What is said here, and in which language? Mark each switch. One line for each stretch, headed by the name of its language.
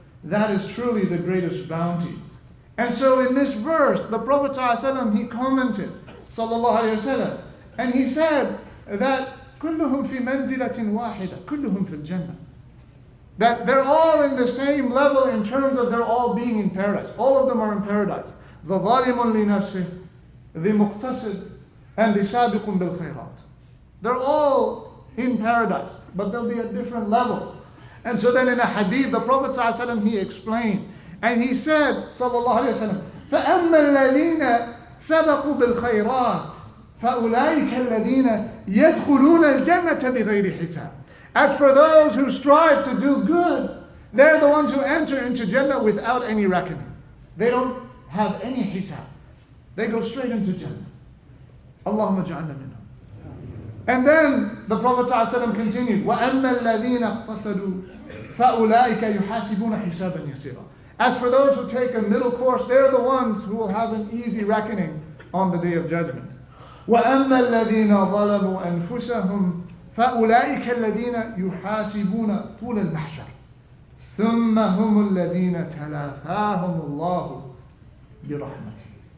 English: That is truly the greatest bounty. And so in this verse, the Prophet ﷺ, he commented, sallallahu alayhi wasallam, and he said that
Arabic: كلهم في منزلة واحدة كلهم في الجنة.
English: That they're all in the same level in terms of they're all being in paradise. All of them are in paradise.
Arabic: The ظالم لنفسه, the مقتصد, and the سابق بالخيرات.
English: They're all in paradise, but they'll be at different levels. And so then in a hadith, the Prophet ﷺ, he explained, and he said, sallallahu alayhi wa sallam,
Arabic: فَأَمَّا الَّذِينَ سَبَقُوا بِالْخَيْرَاتِ فَأُولَٰئِكَ الَّذِينَ يَدْخُلُونَ الْجَنَّةَ بِغَيْرِ حِسَابٍ.
English: As for those who strive to do good, they're the ones who enter into Jannah without any reckoning. They don't have any hisab. They go straight into Jannah. Allahumma ja'alna minhum. And then the Prophet ﷺ continued,
Arabic: وَأَمَّا الَّذِينَ اقْتَصَدُوا فَأُولَٰئِكَ يُحَاسِبُونَ حِسَابًا يَسِيرًا.
English: As for those who take a middle course, they're the ones who will have an easy reckoning on the Day of Judgment.
Arabic: وَأَمَّا الَّذِينَ ظَلَمُوا أَنفُسَهُمْ فَأُولَٰئِكَ الَّذِينَ يُحَاسِبُونَ طُولَ الْمَحْشَرِ ثُمَّ هُمُ الَّذِينَ تَلَافَاهُمُ اللَّهُ بِرَحْمَتِهِ.